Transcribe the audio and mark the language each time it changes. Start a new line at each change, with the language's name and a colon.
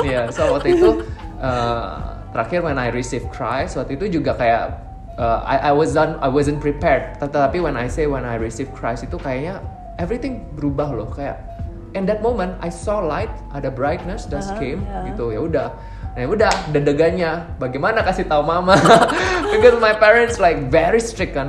English: Yeah, so
Indonesian: waktu itu terakhir
English: when I received Christ,
Indonesian: waktu itu juga kayak
English: I wasn't prepared.
Indonesian: Tetapi
English: when I received Christ
Indonesian: itu kayaknya everything berubah loh.
English: Kayak in that moment I saw light, ada brightness that came gitu.
Indonesian: Ya udah. Nah udah deg-degannya bagaimana kasih tahu mama.
English: Because my parents like very strict kan.